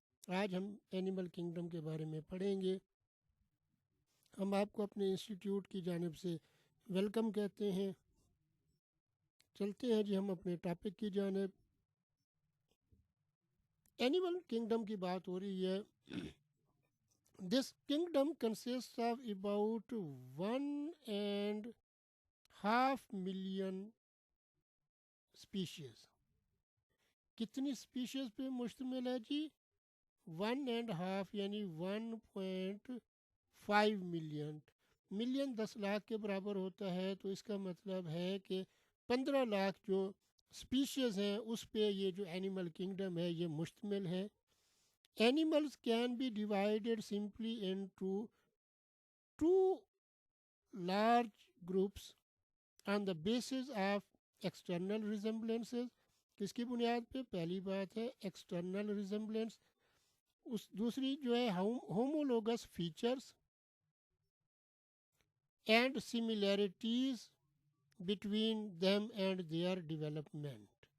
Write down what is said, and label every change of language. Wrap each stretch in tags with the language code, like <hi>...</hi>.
<ur>آج ہم animal kingdom کے بارے میں پڑھیں گے. ہم آپ کو اپنے انسٹیٹیوٹ کی جانب سے ویلکم کہتے ہیں. چلتے ہیں جی ہم اپنے ٹاپک کی جانب. اینیمل کنگڈم کی بات ہو رہی ہے.</ur> <en>This kingdom consists of about 1.5 million species.</en> <ur>کتنی اسپیشیز پہ مشتمل ہے جی؟ 1.5 یعنی 1.5 ملین. ملین 10 لاکھ کے برابر ہوتا ہے، تو اس کا مطلب ہے کہ 15 لاکھ جو اسپیشیز ہیں اس پہ یہ جو اینیمل کنگڈم ہے یہ مشتمل ہے.</ur> <en>Animals can be divided simply into two large groups on the basis of external resemblances.</en> <ur>کس کی بنیاد پہ؟ پہلی بات ہے ایکسٹرنل ریزمبلنس، دوسری جو ہے</ur> <en>Homologous features and similarities between them and their development.</en>